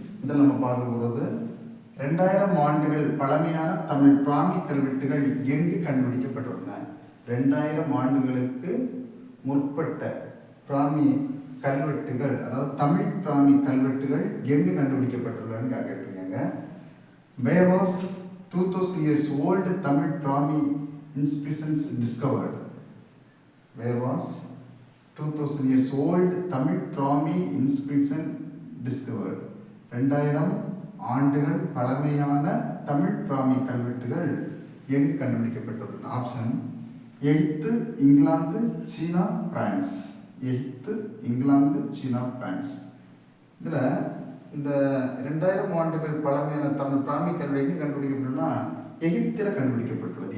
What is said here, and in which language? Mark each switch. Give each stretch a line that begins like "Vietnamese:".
Tamil: இதில் நம்ம பார்க்க போகிறது 2000 ஆண்டுகள் பழமையான தமிழ் பிராமி கல்வெட்டுகள் எங்கு கண்டுபிடிக்கப்பட்டுள்ளன. 2000 ஆண்டுகளுக்கு முற்பட்ட பிராமி கல்வெட்டுகள், அதாவது தமிழ் பிராமி கல்வெட்டுகள் எங்கு கண்டுபிடிக்கப்பட்டுள்ளன கேட்டிருக்காங்க.
English: Where was 2000 years old Tamil Brahmi inscriptions discovered? Where was 2000 years old Tamil Brahmi inscription discovered?
Tamil: 2000 ஆண்டுகள் பழமையான தமிழ் பிராமி கல்வெட்டுகள் எங்கு கண்டுபிடிக்கப்பட்டுள்ளன? ஆப்ஷன் எகிப்து, இங்கிலாந்து, சீனா, பிரான்ஸ். எகிப்து, இங்கிலாந்து, சீனா, பிரான்ஸ். இதில் இந்த 2000 ஆண்டுகள் பழமையான தமிழ் பிராமி கல்வெட்டு எங்கே கண்டுபிடிக்கப்பட்டுள்ளனா எகிப்தில் கண்டுபிடிக்கப்பட்டுள்ளது.